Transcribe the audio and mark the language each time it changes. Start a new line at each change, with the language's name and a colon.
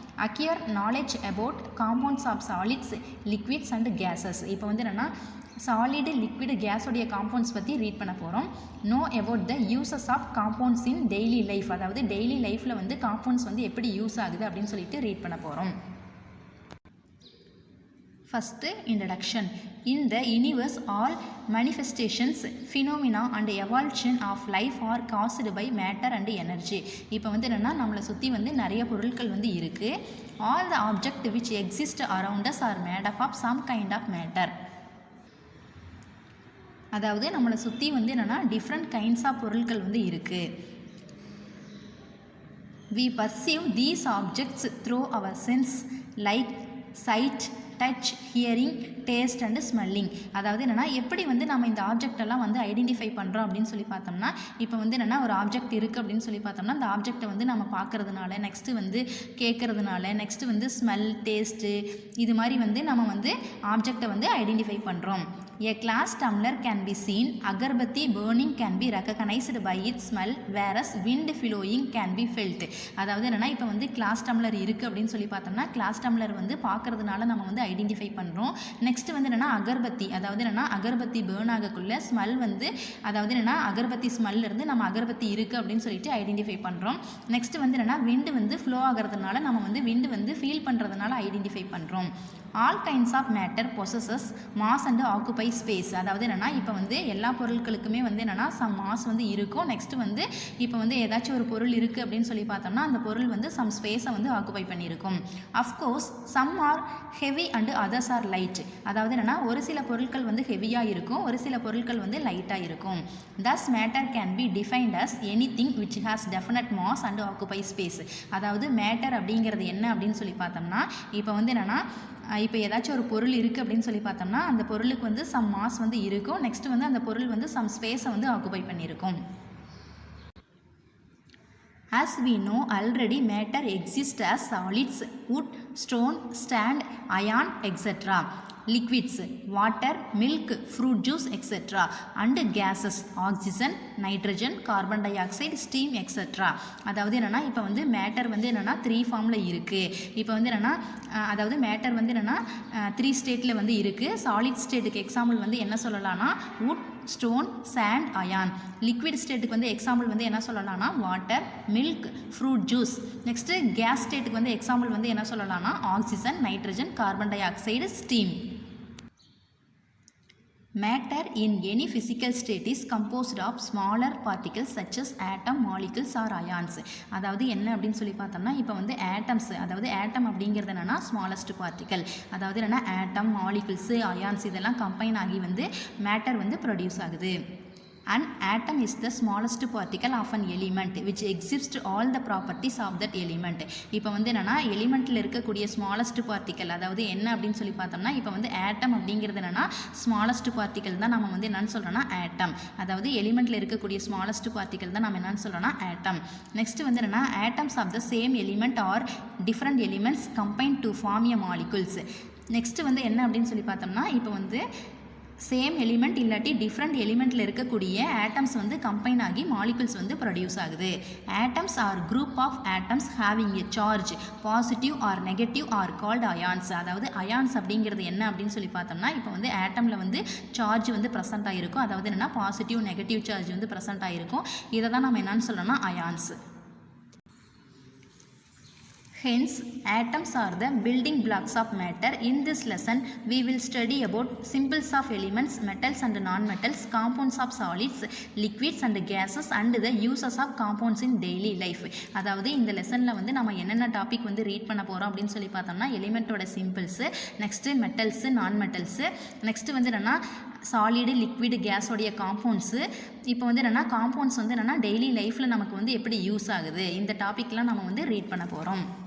English: Acquire knowledge about compounds of solids, liquids and gases.
Tamil: இப்போ வந்து என்னென்னா சாலிடு, லிக்விடு, கேஸோடைய காம்பவுண்ட்ஸ் பற்றி ரீட் பண்ண போகிறோம்.
English: Know about the uses of compounds in daily life.
Tamil: அதாவது டெய்லி லைஃப்பில் வந்து காம்பவுண்ட்ஸ் வந்து எப்படி யூஸ் ஆகுது அப்படின்னு சொல்லிட்டு ரீட் பண்ண போகிறோம். First introduction.
English: In the universe, all manifestations, phenomena and evolution of life are caused by matter and energy.
Tamil: இப்போ வந்து என்னென்னா நம்மளை சுற்றி வந்து நிறைய பொருட்கள் வந்து இருக்குது.
English: All the objects which exist around us are made up of some kind of matter.
Tamil: அதாவது நம்மளை சுற்றி வந்து என்னென்னா டிஃப்ரெண்ட் கைண்ட்ஸ் ஆஃப் பொருட்கள் வந்து இருக்குது.
English: We perceive these objects through our sense like sight, touch, hearing, taste and smelling.
Tamil: அதாவது என்னென்னா எப்படி வந்து நம்ம இந்த ஆப்ஜெக்ட் எல்லாம் வந்து ஐடென்டிஃபை பண்ணுறோம் அப்படின்னு சொல்லி பார்த்தோம்னா, இப்போ வந்து என்னென்னா ஒரு ஆப்ஜெக்ட் இருக்குது அப்படின்னு சொல்லி பார்த்தோம்னா அந்த ஆப்ஜெக்டை வந்து நம்ம பார்க்கறதுனால, நெக்ஸ்ட்டு வந்து கேட்குறதுனால, நெக்ஸ்ட்டு வந்து ஸ்மெல், டேஸ்ட்டு, இது மாதிரி வந்து நம்ம வந்து ஆப்ஜெக்டை வந்து ஐடென்டிஃபை பண்ணுறோம்.
English: A glass tumbler can be seen, agarbatti burning can be recognized by its smell, whereas wind flowing can be felt.
Tamil: அதாவது என்னென்னா இப்போ வந்து கிளாஸ் டம்ளர் இருக்குது அப்படின்னு சொல்லி பார்த்தோம்னா கிளாஸ் டம்ளர் வந்து பார்க்கறதுனால நம்ம வந்து ஐடென்டிஃபை பண்ணுறோம். நெக்ஸ்ட் வந்து என்னென்னா அகர்பத்தி, அதாவது என்னென்னா அகர்பத்தி பேர்ன் ஆகக்குள்ள ஸ்மெல் வந்து, அதாவது என்னென்னா அகர்பத்தி ஸ்மெல்லிருந்து நம்ம அகர்பத்தி இருக்குது அப்படின்னு சொல்லிட்டு ஐடென்டிஃபை பண்ணுறோம். நெக்ஸ்ட் வந்து என்னென்னா விண்டு வந்து ஃப்ளோ ஆகிறதுனால நம்ம வந்து விண்டு வந்து ஃபீல் பண்ணுறதுனால ஐடென்டிஃபை பண்ணுறோம்.
English: All kinds of matter possesses mass and occupy space.
Tamil: அதாவது என்னென்னா இப்போ வந்து எல்லா பொருட்களுக்குமே வந்து என்னென்னா சம் மாஸ் வந்து இருக்கும். நெக்ஸ்ட்டு வந்து இப்போ வந்து ஏதாச்சும் ஒரு பொருள் இருக்குது அப்படின்னு சொல்லி பார்த்தோம்னா அந்த பொருள் வந்து சம் ஸ்பேஸை வந்து occupy பண்ணியிருக்கும்.
English: Of course some are heavy and others are light.
Tamil: அதாவது என்னென்னா ஒரு சில பொருட்கள் வந்து ஹெவியாக இருக்கும், ஒரு சில பொருட்கள் வந்து லைட்டாக இருக்கும்.
English: Thus matter can be defined as anything which has definite mass and occupy space.
Tamil: அதாவது மேட்டர் அப்படிங்கிறது என்ன அப்படின்னு சொல்லி பார்த்தோம்னா இப்போ வந்து என்னென்னா இப்போ ஏதாச்சும் ஒரு பொருள் இருக்குது அப்படின்னு சொல்லி பார்த்தோம்னா அந்த பொருளுக்கு வந்து சம் மாஸ் வந்து இருக்கும். நெக்ஸ்ட் வந்து அந்த பொருள் வந்து சம் ஸ்பேஸை வந்து occupy பண்ணியிருக்கும்.
English: As we know already, matter exists as solids, wood, stone, sand, iron, etc. Liquids, water, milk, fruit juice, etc. and gases, oxygen, nitrogen, carbon dioxide, steam, etc.
Tamil: அதாவது என்னென்னா இப்போ வந்து மேட்டர் வந்து என்னென்னா 3 ஃபார்மில் இருக்குது. இப்போ வந்து என்னென்னா அதாவது மேட்டர் வந்து என்னென்னா 3 ஸ்டேட்டில் வந்து இருக்குது. சாலிட் ஸ்டேட்டுக்கு எக்ஸாம்பிள் வந்து என்ன சொல்லலாம்னா wood, stone, sand, ion. Liquid ஸ்டேட்டுக்கு வந்து எக்ஸாம்பிள் வந்து என்ன சொல்லலாம்னா water, milk, fruit juice. Next case ஸ்டேட்டுக்கு வந்து எக்ஸாம்பிள் வந்து என்ன சொல்லலாம்னா oxygen, nitrogen, carbon di oxide, steam.
English: Matter in any physical state is composed of smaller particles such as atom, molecules or ions.
Tamil: அதாவது என்ன அப்படின்னு சொல்லி பார்த்தோம்னா இப்போ வந்து ஆட்டம்ஸ், அதாவது ஆட்டம் அப்படிங்கிறது என்னென்னா ஸ்மாலஸ்ட் பார்ட்டிக்கல். அதாவது என்னென்னா ஆட்டம், மாலிகுல்ஸு, அயான்ஸ் இதெல்லாம் கம்பைன் ஆகி வந்து மேட்டர் வந்து ப்ரொடியூஸ் ஆகுது.
English: An atom is the smallest particle of an element which exhibits all the properties of that element.
Tamil: இப்போ வந்து என்னென்னா எலிமெண்ட்டில் இருக்கக்கூடிய ஸ்மாலஸ்ட் பார்ட்டிக்கல் அதாவது என்ன அப்படின்னு சொல்லி பார்த்தோம்னா இப்போ வந்து ஆட்டம் அப்படிங்கிறது என்னென்னா ஸ்மாலஸ்ட் பார்ட்டிக்கல் தான் நம்ம வந்து என்னென்னு சொல்கிறோன்னா ஆட்டம். அதாவது எலிமெண்ட்டில் இருக்கக்கூடிய ஸ்மாலஸ்ட் பார்ட்டிக்கல் தான் நம்ம என்னென்னு சொல்கிறோன்னா ஆட்டம்.
English: next
Tamil: வந்து என்னென்னா
English: Atoms of the same element or different elements combine to form a molecules.
Tamil: Next வந்து என்ன அப்படின்னு சொல்லி பார்த்தோம்னா இப்போ வந்து சேம் எலிமெண்ட் இல்லாட்டி டிஃப்ரெண்ட் எலிமெண்ட்டில் இருக்கக்கூடிய ஆட்டம்ஸ் வந்து கம்பைன் ஆகி மாலிகுல்ஸ் வந்து ப்ரொடியூஸ் ஆகுது.
English: Atoms are group of atoms having a charge positive or negative are called ions.
Tamil: அதாவது அயான்ஸ் அப்படிங்கிறது என்ன அப்படின்னு சொல்லி பார்த்தோம்னா இப்போ வந்து ஆட்டமில் வந்து சார்ஜ் வந்து ப்ரெசென்ட் ஆகிருக்கும். அதாவது என்னென்னா பாசிட்டிவ், நெகட்டிவ் சார்ஜ் வந்து ப்ரெசென்ட் ஆகிருக்கும். இதை தான் நம்ம என்னன்னு சொல்லணும்னா ions.
English: Hence, atoms are the building blocks of matter. In this lesson, we will study about symbols of elements, metals and non-metals, compounds of solids, liquids and gases, and the uses of compounds in daily life.
Tamil: அதாவது இந்த லெசனில் வந்து நம்ம என்னென்ன topic வந்து read பண்ண போகிறோம் அப்படின்னு சொல்லி பார்த்தோம்னா எலிமெண்ட்டோட சிம்பிள்ஸு, நெக்ஸ்ட்டு மெட்டல்ஸு, நான் மெட்டல்ஸு, நெக்ஸ்ட்டு வந்து என்னென்னா சாலிடு, லிக்விடு, கேஸோடைய காம்பவுண்ட்ஸு. இப்போ வந்து என்னென்னா காம்பவுண்ட்ஸ் வந்து என்னென்னா டெய்லி லைஃப்பில் நமக்கு வந்து எப்படி யூஸ் ஆகுது, இந்த டாப்பிக்லாம் நம்ம வந்து ரீட் பண்ண போகிறோம்.